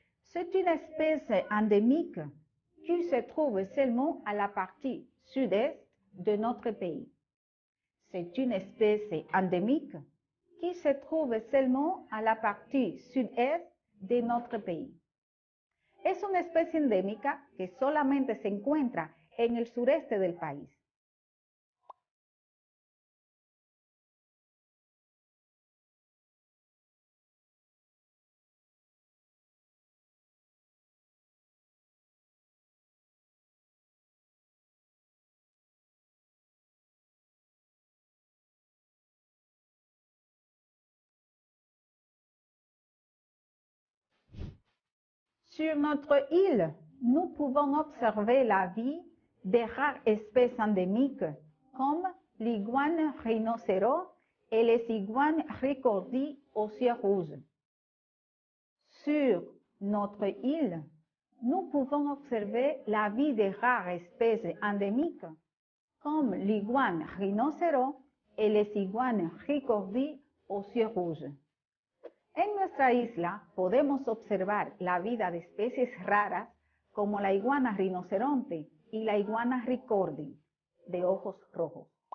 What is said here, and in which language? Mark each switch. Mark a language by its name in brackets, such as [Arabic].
[French] C'est une espèce endémique qui se trouve seulement à la partie sud-est de notre pays. C'est une espèce endémique qui se trouve seulement à la partie sud-est de notre pays. [Spanish] Es una especie endémica que solamente se encuentra en el sureste del país. [French] Sur notre île, nous pouvons observer la vie de rares espèces endémiques comme l'iguane rhinocéros et les iguanes ricordis aux yeux rouges. Sur notre île, nous pouvons observer la vie de rares espèces endémiques comme l'iguane rhinocéros et les iguanes ricordis aux yeux rouges. [Spanish] En nuestra isla podemos observar la vida de especies raras como la iguana rinoceronte y la iguana ricordi, de ojos rojos.